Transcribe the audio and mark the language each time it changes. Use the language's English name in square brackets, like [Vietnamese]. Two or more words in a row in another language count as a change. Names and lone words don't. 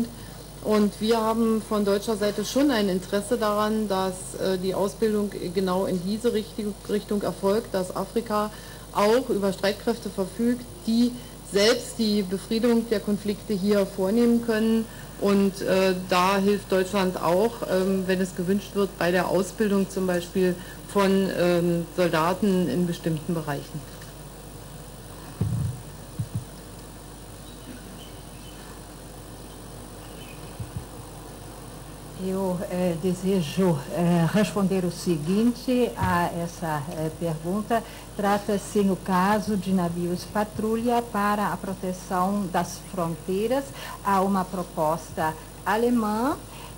[German] Und wir haben von deutscher Seite schon ein Interesse daran, dass die Ausbildung genau in diese Richtung erfolgt, dass Afrika auch über Streitkräfte verfügt, die selbst die Befriedung der Konflikte hier vornehmen können. Und da hilft Deutschland auch, wenn es gewünscht wird, bei der Ausbildung zum Beispiel von Soldaten in bestimmten Bereichen. [Portuguese] Eu desejo responder o seguinte a essa pergunta. Trata-se, no caso de navios patrulha para a proteção das fronteiras, há uma proposta alemã